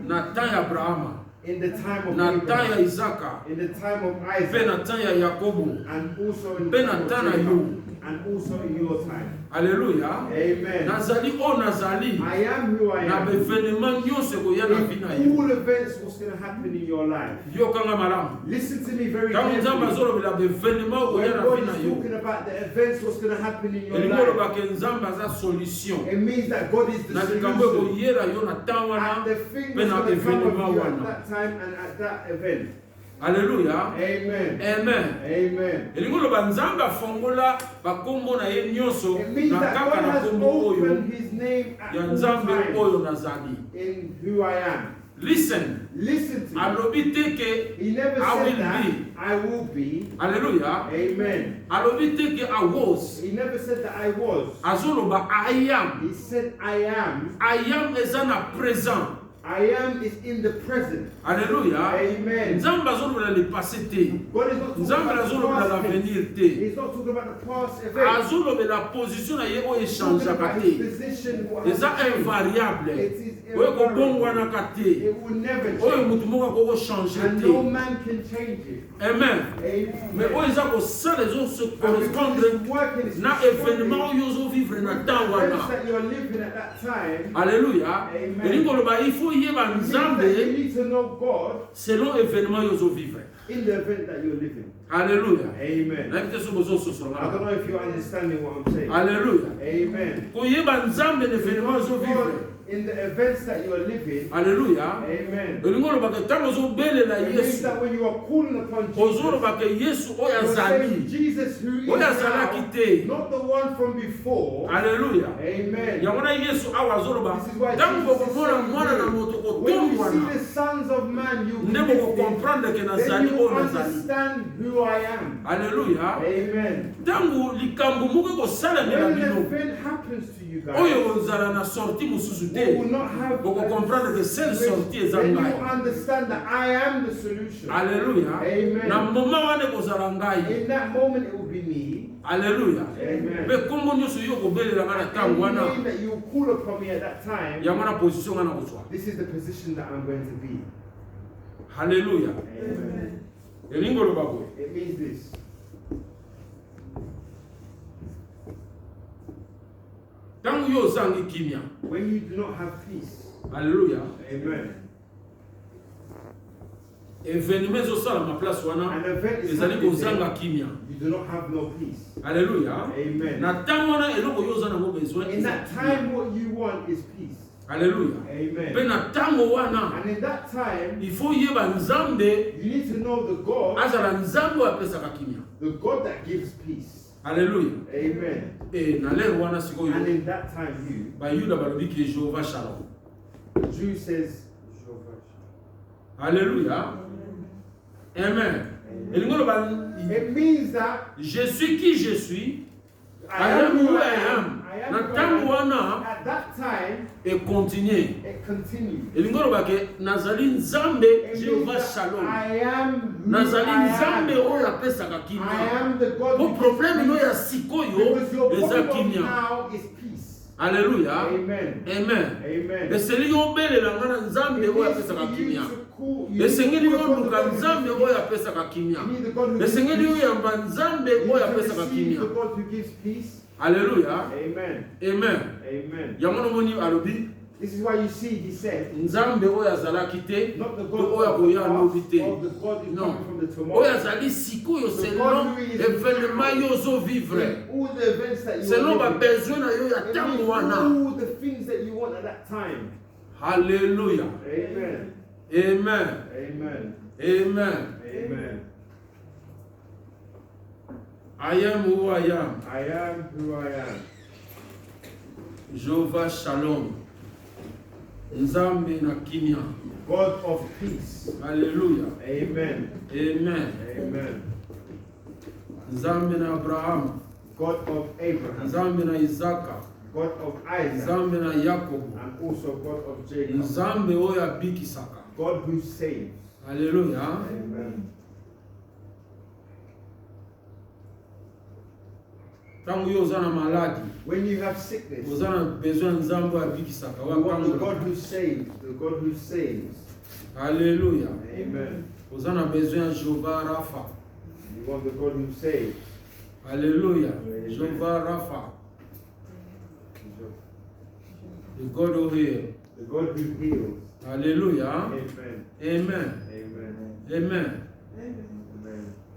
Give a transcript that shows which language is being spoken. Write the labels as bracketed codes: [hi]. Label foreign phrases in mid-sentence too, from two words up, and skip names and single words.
[ln] na temps ya Abrahama, [en] in the time of [ln] na temps ya [en] Abraham, [ln] Isaka, [en] in the time of [ln] mpe [en] Isaac, [ln] na temps ya Yakobo, [en] and also in [ln] mpe [en] the [ln] na [en] time of [ln] temps na [en] Jacob, [ln] yo. [en] and also in your time. [ln] Alléluia. [en] Amen. [ln] Nazali oyo nazali [en] I am who I [ln] na [en] am. [ln] bevenema nyonso ekoya na vi na [en] In [ln] yo. [en] all events, what's going to happen in your life? [ln] Yokanga malamu. [en] Listen to me very [ln] Ntango Nzambe [en] carefully. [ln] azolobela bevenema [en] When [ln] ekoya na [en] God [ln] vi na [en] is [ln] yo. [en] talking about the events, what's going to happen in your [ln] Elingi [en] life, [ln] koloba ke Nzambe aza solution. [en] it means that God is the [ln] Na likambo [en] solution. [ln] ekoyela yo na temps wana [en] And the thing [ln] mpe [en] that's [ln] na [en] going to come [ln] evenema [en] of you at [ln] wana. [en] that time and at that event. [ln] Alléluia. [en] Amen. Amen. Amen. [ln] Elingi koloba Nzambe afongola bakombo na ye nyonso [en] It means [ln] na [en] that [ln] kaka [en] God [ln] na [en] has [ln] kombo oyo [en] opened his name at [ln] ya [en] all [ln] Nzambe [en] times [ln] oyo nazali. [en] in who I am. Listen. Listen to me. [ln] Alobi te ke [en] He never I said will that be. I will be. [ln] Alléluia. [en] Amen. [ln] Alobi te ke [en] I was. He never said that I was. [ln] Azoloba [en] I am. He said I am. I am [ln] eza na présent. [en] I am is in the present. [ln] Alléluia. [en] Amen. [ln] Nzambe azolobela [fr] le passé [ln] te. [en] God is not talking [ln] Nzambe [en] about the [ln] azolobela [en] past tense. [ln] l'avenir te. [en] He's not talking about the past event. [ln] Azolobela position na ye oyo [en] He's talking [ln] echangeaka [en] about his [ln] te. [en] position. What [ln] Eza [en] has changed. [ln] invariable. [en] It is [ln] Oyo [en] invariable. [ln] kobongwanaka te. [en] It will never [ln] Oyo [en] change. [ln] mutu moko akoko changer [en] And no [ln] te. [en] man can change it. [ln] Amen. Mais [en] Amen. [ln] oyo eza kosala ezose [en] And because [ln] correspondre [en] it's working, it's [ln] na [en] responding [ln] événement oyo ozovivre na [en] with [ln] temps [en] the [ln] wana. [en] events that you're living at that time. [ln] Alléluia. [en] Amen. [ln] Elingi koloba [fr] il faut [ln] yeba [en] It means that you [ln] Nzambe [en] need to know God [fr] selon événement [ln] oyo ozovivre. [en] in the event that you're living. [ln] Alléluia. [en] Amen. [ln] Nayebi te soki ozososola [en] I don't [ln] nga. [en] know if you're understanding what I'm saying. [ln] Alléluia. [en] Amen. [ln] Koyeba Nzambe na événement oyo [en] God [ln] ozovivre. [en] in the events that you're living. [ln] Alléluia. [en] Amen. [ln] Elingi olobaka ntango ozobelela [en] It means [ln] Yesu, [en] that when you are calling upon Jesus, [ln] ozolobaka Yesu oyo [en] you're saying [ln] azali. [en] Jesus who is [ln] Oyo azalaki [en] now, [ln] te. [en] not the one from before. [ln] Alléluia. [en] Amen. [ln] Yango na Yesu awa azoloba [en] This is why [ln] ntango [en] Jesus is [ln] bokomona [en] saying [ln] mwana na [en] here, [ln] moto [en] when you [ln] kotongwana [en] see the sons of man, you [ln] nde [en] believe [ln] bokokomprendre ke [en] then [ln] nazali [en] you [ln] oyo nazali. [en] understand who I am. [ln] Alléluia. [en] Amen. [ln] Ntango likambo moko ekosalemela [en] When an [ln] bino [en] event happens to you guys, [ln] oyo ozala na sorti mosusu [en] you [ln] te, [en] will not have [ln] bokokomprendre ke [fr] seule sortie [ln] eza [en] then you [ln] ngai. [en] understand that I am the solution. [ln] Alléluia. [en] Amen. [ln] Na moma wana ekozala ngai. [en] In that moment, it will be me. [ln] Alléluia. [en] Amen. [ln] Mpe kombo nyonso yo kobelela nga na ntango [en] Any [ln] wana [en] name that you call upon me at that time, [ln] yango na position nga na kozwa. [en] this is the position that I'm going to be. [ln] Alléluia. [en] Amen. [ln] Elingi oloba boye. [en] It means this. [ln] Ntango yo ozangi kimia. [en] When you do not have peace, [ln] Alléluia. [en] amen. [ln] Événement ezosalama place wana [en] An event is [ln] ezali [en] happening, [ln] kozanga kimia. [en] you do not have no peace. [ln] Alléluia. [en] Amen. [ln] Na ntango wana eloko yo oza nango besoin [en] In [ln] eza [en] that [ln] kimia. [en] time, what you want is peace. [ln] Alléluia. [en] Amen. [ln] Mpe na ntango wana [en] And in that time, [fr] il faut [ln] yeba Nzambe [en] you need to know the God, [ln] azala Nzambe oyo apesaka kimia. [en] the God that gives peace. [ln] Alléluia. [en] Amen. [ln] E na lero wana [en] And [ln] sikoyo [en] in that time, you, [ln] bayuda balobi ke Jehova Shalom. [en] the Jew says, [ln] Alléluia. Amen. [en] It means that [fr] Je suis qui je suis. [en] I am who I am. am. [ln] Na tangu wana [en] At that time, [fr] et continuer. [en] it continues. [ln] Elingo bake nazali nzambe [en] It [ln] Jehovah [en] means that [ln] Shalom. [en] I am who [ln] Nazali [en] I [ln] nzambe [en] am. [ln] oyo apesaka [en] I [ln] kimia. [en] am the God [ln] Bo [en] who [ln] problème no [en] gives [ln] ya [en] peace. [ln] sikoyo [en] Because your [ln] eza [en] problem [ln] kimia. [en] now is peace. [ln] Alléluia. [en] Amen. Amen. Amen. [ln] Esengeli obelela ngana nzambe [en] It [ln] oyo [en] means [ln] apesaka [en] for you [ln] kimia. [en] to call- you [ln] Esengeli [en] need to call the [ln] oluka [en] God who [ln] nzambe [en] gives [ln] oyo [en] peace. [ln] apesaka kimia. [en] You need the God who gives [ln] Esengeli [en] peace. [ln] oyamba nzambe [en] You [ln] oyo [en] need to [ln] apesaka [en] receive [ln] kimia. [en] the God who gives peace. [ln] Alléluia. [en] Amen. Amen. Amen. [ln] Yango nomoni alobi [en] This is why you see, he said, [ln] nzambe oyo azalaki te [en] not the [ln] to [en] God [ln] oyo [en] of the [ln] akoya alobi [en] past, [ln] te. [en] or the God who's [ln] Non. [en] coming from the [ln] Oyo [en] tomorrow. [ln] azali sikoyo [en] The [ln] selon [en] God who is [ln] événement yo ozovivre. [en] All the events that you [ln] Selon [en] want. [ln] babesoin na yo ya [en] It [ln] ntango [en] means [ln] wana. [en] all the things that you want at that time. [ln] Alléluia. [en] Amen. Amen. Amen. Amen. Amen. I am who I am. I am who I am. [ln] Jehovah Shalom. Nzambe na kimia. [en] God of peace. [ln] Alléluia. [en] Amen. Amen. Amen. [ln] Nzambe na Abraham. [en] God of Abraham. [ln] Nzambe na Isaka. [en] God of Isaac. [ln] Nzambe na Yakobo. [en] And also God of Jacob. [ln] Nzambe oyo abikisaka. [en] God who saves. [ln] Alléluia. [en] Amen. [ln] Tango yo oza na maladi. [en] When you have sickness, [ln] Oza na besoin nzambe oyo abikisaka. [en] you want the God [ln] Wakangola. [en] who saves. The God who saves. [ln] Alléluia. [en] Amen. [ln] Oza na besoin Jehovah Rapha. [en] You want the God who saves. [ln] Alléluia. [en] Amen. Jehovah Rapha. The God who heals. The God who heals. [ln] Alléluia. [en] Amen. Amen. Amen. Amen. Amen.